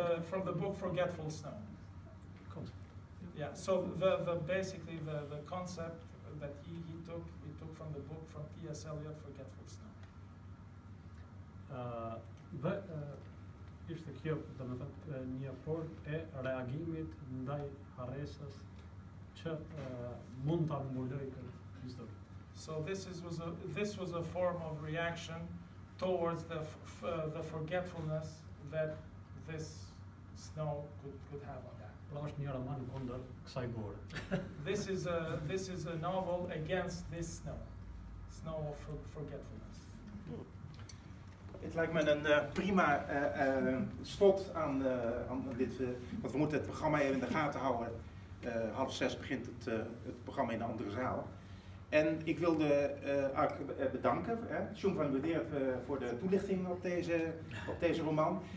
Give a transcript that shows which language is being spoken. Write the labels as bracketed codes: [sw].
[en] From the book Forgetful Snow. Concept. Yeah. So basically the concept that he took from the book from T.S. Eliot, Forgetful Snow. [sq] Dhe ishte kjo, domethënë, një formë e reagimit ndaj harresës që mund ta mbulojë këtë histori. [en] So this was a form of reaction towards the forgetfulness that this snow could have on that. [sq] Pra është një roman kundër kësaj bore. [en] This is a novel against this snow of forgetfulness. [nl] Het lijkt me een prima slot aan dit, want we moeten het programma even in de gaten houden. 5:30 begint het programma in een andere zaal. En ik wilde Ag bedanken, Sjoem van Bedeert, voor de toelichting op deze roman.